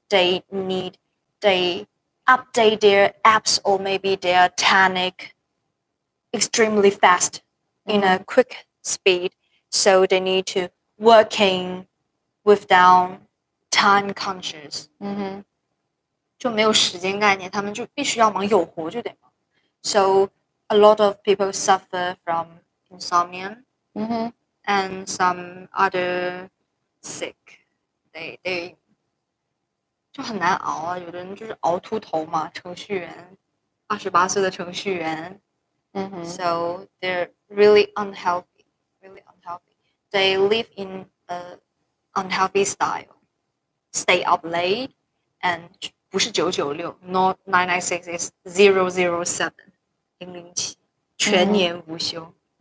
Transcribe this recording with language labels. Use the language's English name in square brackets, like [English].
[English] they update their apps or maybe their technique extremely fast in a quick speed. So they need to working without time conscious. [Chinese] 就没有时间概念，他们就必须要忙，有活就得忙。 [English] So a lot of people suffer from insomnia and some other sick. [Chinese] They 就很难熬啊，有的人就是熬秃头嘛，程序员，28岁的程序员。 [English] So they're really unhealthy, really unhealthy. They live in a unhealthy style. Stay up late and [Chinese] 不是996 [English] not 996 is 007 007 [Chinese] 全年无休。